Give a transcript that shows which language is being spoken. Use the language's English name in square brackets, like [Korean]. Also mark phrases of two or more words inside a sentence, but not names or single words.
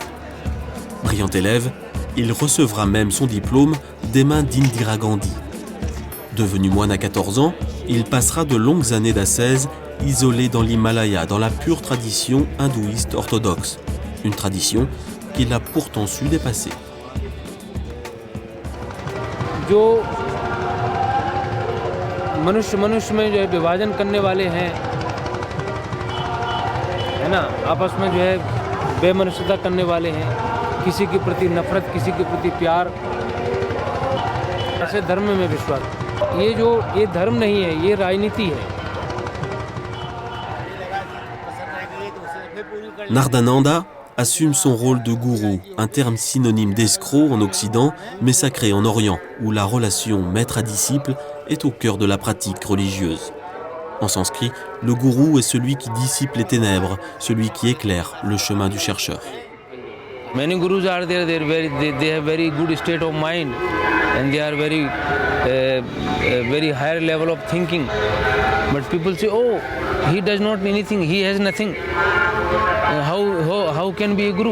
[French] Brillant élève, il recevra même son diplôme des mains d'Indira Gandhi. Devenu moine à 14 ans, il passera de longues années d'ascèse isolé dans l'Himalaya, dans la pure tradition hindouiste orthodoxe. Une tradition qu'il a pourtant su dépasser. [Hindi] जो मनुष्य में जो है विभाजन करने वाले हैं, है ना, आपस में जो है बेमनुष्यता करने वाले हैं, किसी के प्रति नफरत, किसी के प्रति प्यार, ऐसे धर्म में विश्वास। ये धर्म नहीं है, ये राजनीति है। [French] Nardananda assume son rôle de gourou, un terme synonyme d'escroc en Occident, mais sacré en Orient, où la relation maître à disciple est au cœur de la pratique religieuse. En sanskrit, le gourou est celui qui dissipe les ténèbres, celui qui éclaire le chemin du chercheur. [English] Many gurus are there, they have very good state of mind and they are very higher level of thinking. But people say, oh, he does not anything, he has nothing. How can be a guru?